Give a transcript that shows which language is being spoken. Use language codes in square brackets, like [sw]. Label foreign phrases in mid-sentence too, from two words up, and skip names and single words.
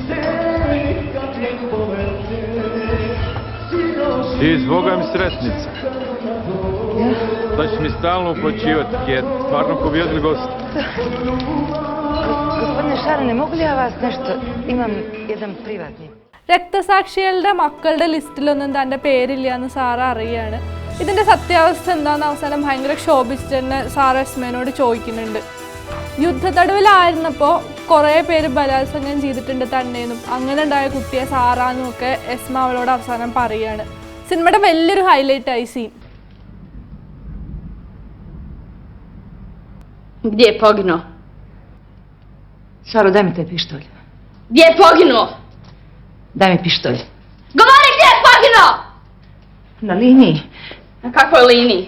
[bs] Ti zboga mi sretnica. Da ćeš mi stalno uplaćivati, jer stvarno pobjedili gosti. Gospodine Šarane, mogu li ja vas nešto? Imam jedan privatni. [ml] രക്തസാക്ഷികളുടെ മക്കളുടെ ലിസ്റ്റിലൊന്നും തൻ്റെ പേരില്ല എന്ന് സാറ അറിയാണ്. ഇതിൻ്റെ സത്യാവസ്ഥ എന്താണെന്ന് അവസാനം ഭയങ്കര ക്ഷോഭിച്ചിട്ട് തന്നെ സാറ എസ്മേനോട് ചോദിക്കുന്നുണ്ട്. യുദ്ധത്തടവിലായിരുന്നപ്പോൾ കുറേ പേര് ബലാത്സംഗം ചെയ്തിട്ടുണ്ട് തന്നെയെന്നും അങ്ങനെ ഉണ്ടായ കുട്ടിയെ സാറാന്നും ഒക്കെ എസ്മ അവളോട് അവസാനം പറയുകയാണ്. സിനിമയുടെ വലിയൊരു ഹൈലൈറ്റായി സീൻ. [bs] Gdje je poginuo? Saro, daj mi taj pištolj. Gdje je poginuo? Daj mi pištolj. Govori gdje je poginuo! Na liniji. Na kakvoj liniji?